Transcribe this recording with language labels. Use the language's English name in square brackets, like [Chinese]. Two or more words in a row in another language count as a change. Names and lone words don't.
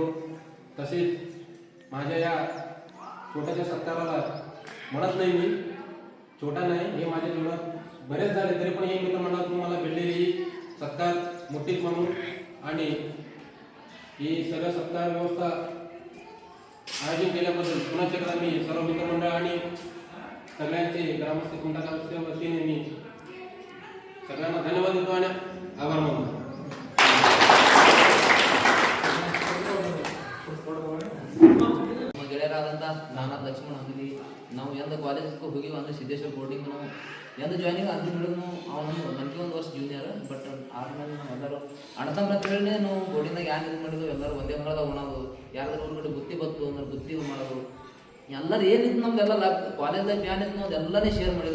[Marathi] तसेच माझ्या या छोट्याशा सत्काराला म्हणत नाही, मी छोटा नाही, हे माझ्या जीवनात बरेच झाले तरी पण हे मित्रमंडळातून मला भेटलेली सत्कार मोठीच म्हणून आणि ही सगळं सत्कार व्यवस्था आयोजन केल्याबद्दल पुन्हा एकदा मी सर्व मित्रमंडळ आणि सगळ्यांचे ग्रामस्थ कुमटा गावच्या वतीने मी सगळ्यांना धन्यवाद देतो आणि आभार मानतो. [Kannada] ಗೆಳೆಯರಾದಂಥ ನಾಗನಾಥ್ ಲಕ್ಷ್ಮಣ ಹಂಗಲಿ ನಾವು ಎಂದ ಕಾಲೇಜ್ಗೆ ಹೋಗಿವಿ ಅಂದ್ರೆ ಸಿದ್ದೇಶ್ವರ ಬೋರ್ಡಿಂಗ್ ನಾವು ಎಂದ ಜಾಯ್ನಿಂಗ್ ಅಂದು ಹಿಡಿದು ಅವನೊಂದು ನನಗೆ ಒಂದು ವರ್ಷ ಜೂನಿಯರ್. ಬಟ್ ಆದ್ಮೇಲೆ ನಾವು ಎಲ್ಲರೂ ಅಣ್ಣತಮ್ಮ ಅಂತ ಹೇಳಿ ನಾವು ಬೋರ್ಡಿಂದಾಗ ಯಾರು ಇದು ಮಾಡಿದ್ವು ಎಲ್ಲರೂ ಒಂದೇ ಮಗಳದಾಗ ಉಣೋದು, ಯಾರಾದ್ರೂ ಊರುಗಡೆ ಬುತ್ತಿ ಬತ್ತು ಅಂದ್ರೆ ಬುತ್ತಿ ಮಾಡೋದು, ಎಲ್ಲರೂ ಏನಿತ್ತು ನಮ್ದೆಲ್ಲ ಕಾಲೇಜ್ದಾಗ ಜಾಯ್ನ್ ಇತ್ತು ನಾವು ಎಲ್ಲನೇ ಶೇರ್ ಮಾಡಿದ್ವಿ.